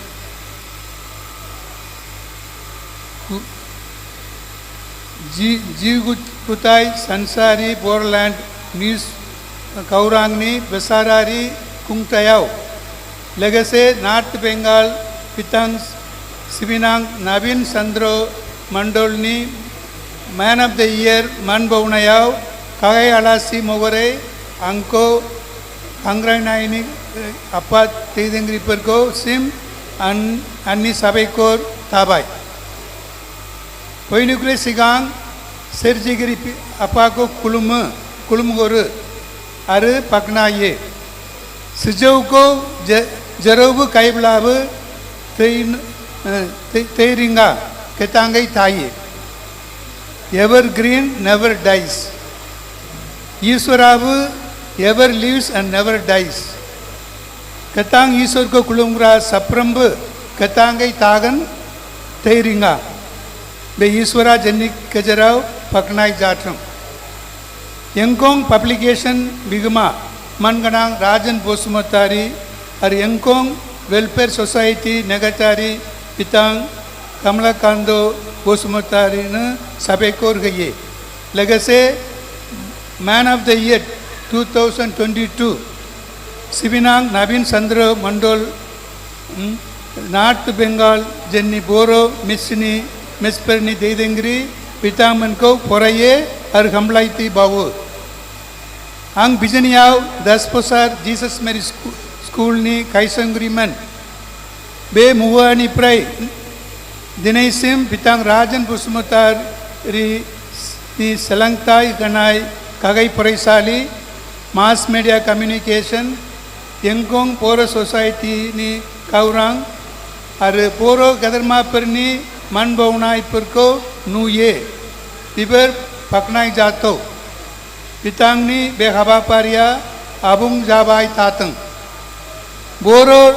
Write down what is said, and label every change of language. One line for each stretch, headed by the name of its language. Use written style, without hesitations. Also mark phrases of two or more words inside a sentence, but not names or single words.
Bodo: जिगुथाइ सानसारि बर'लेण्ड निउज खौरांनि बोसोरारि खुंथायाव लोगोसे नॉर्थ बेंगल बिथां सिबिनां नवीन चंद्र मंडलनि मैन ऑफ द ईयर मान बावनायाव गाहाय आलासि महरै आंखौ हांख्रायनायनि आफाद दैदेनगिरिफोरखौ आंनि साबायखर थाबाय बयनिख्रुइ सिगां सोरजिगिरि आफाखौ खुलुमहरो आरो बाख्नायो सिजौखौ जेरावबो गायब्लाबो थै रिंगा गोथाङै थायो
English: evergreen never dies
Bodo: ईश्वराबो
English: ever lives and never dies
Bodo: गोथां ईश्वरखौ खुलुमग्रा साफ्रोमबो गोथाङै थागोन थै रिंगा बे ईश्वरा जोंनि गेजेराव बाख्नाय जाथों यंकं पब्लिकेशन बिगोमा मानगोनां राजन बसुमतारी आरो यंकं वेलफेयर सोसाइटी नेगाटारि बिथां कमलाकान्त बसुमतारीनो साबायखर होयो लोगोसे मैन ऑफ द ईयर 2022 सिबिनां नवीन चंद्र मंडल नॉर्थ बेंगल जोंनि बर' मिसफोरनि दैदेनगिरि बिथांमोनखौ फरायो आरो हामलायथि बावो आं बिजनियाव 10 बोसोर जीसस मेरी स्कूलनि गायसनगिरिमोन बे मुगानिफ्राय दिनैसिम बिथां राजन बसुमतारीनि सोलोंथाइ होनाय गाहाय फरायसालि
English: mass media communication
Bodo: यंकं बर' ससाइटिनि खौरां आरो बर' गेदेरमाफोरनि मान बावनायफोरखौ नुयो बेफोर बाख्नायजाथाव बिथांनि बे हाबाफारिया आबुं जाबाय थाथों बर'